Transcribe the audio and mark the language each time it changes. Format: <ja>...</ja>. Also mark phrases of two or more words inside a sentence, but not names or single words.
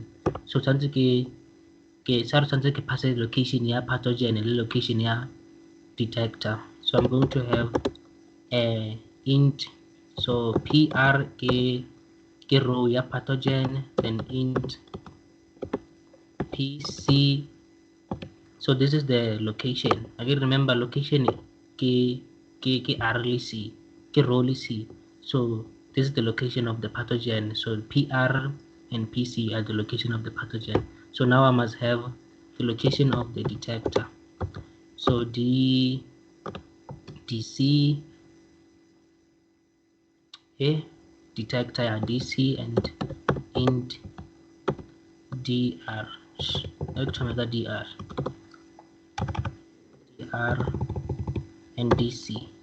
<en>So something ke pass location ya pathogen and location ya detector. So I'm going to have a int, so pr ke row ya pathogen, then int pc. So this is the location. Again, remember location ke rlc ke row c. So this is the location of the pathogen. So pr and pc are the location of the pathogen. So now I must have the location of the detector. So dc detector dc and int dr and dc.</en>